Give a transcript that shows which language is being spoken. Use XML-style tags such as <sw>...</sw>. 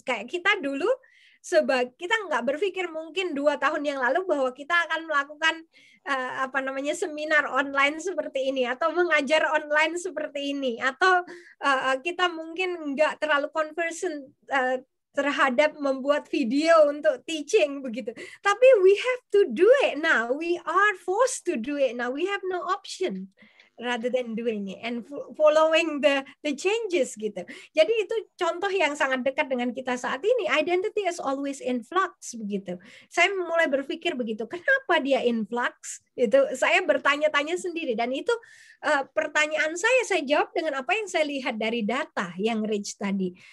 <id>Kayak kita dulu, kita nggak berpikir mungkin 2 tahun yang lalu bahwa kita akan melakukan seminar online seperti ini, atau mengajar online seperti ini, atau kita mungkin nggak terlalu conversant terhadap membuat video untuk teaching begitu. Tapi</id> <en>we have to do it now. We are forced to do it now. We have no option rather than doing it and following the changes gitu.</en> <id>Jadi itu contoh yang sangat dekat dengan kita saat ini.</id> <en>Identity is always in flux</en> <id>begitu. Saya mulai berpikir begitu. Kenapa dia in flux? Itu saya bertanya-tanya sendiri, dan itu pertanyaan saya jawab dengan apa yang saya lihat dari data yang rich tadi.</id>